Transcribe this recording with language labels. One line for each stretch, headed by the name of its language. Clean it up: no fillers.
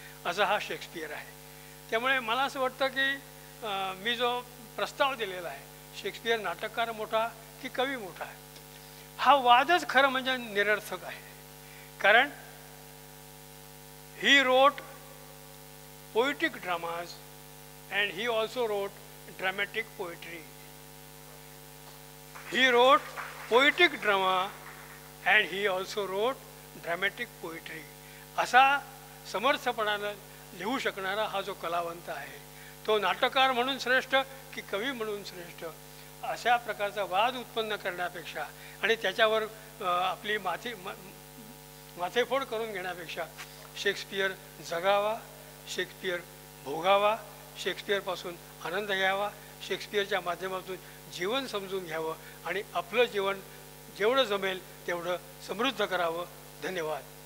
Marathi: असा हा शेक्सपियर आहे. त्यामुळे मला असं वाटतं की मी जो प्रस्ताव दिलेला आहे, शेक्सपियर नाटककार मोठा की कवी मोठा आहे, हा वादच खरं म्हणजे निरर्थक आहे.
English: कारण he wrote poetic dramas and he also wrote dramatic poetry. He wrote poetic drama and he also wrote dramatic poetry.
Marathi: असा समर्थपणानं लिहू शकणारा हा जो कलावंत आहे, तो नाटककार म्हणून श्रेष्ठ की कवी म्हणून श्रेष्ठ, अशा प्रकारचा वाद उत्पन्न करण्यापेक्षा आणि त्याच्यावर आपली माथेफोड करून घेण्यापेक्षा शेक्सपियर जगावा, शेक्सपियर भोगावा, शेक्सपियरपासून आनंद घ्यावा, शेक्सपियरच्या माध्यमातून जीवन समजून घ्यावं आणि आपलं जीवन जेवढं जमेल तेवढं समृद्ध करावं. धन्यवाद.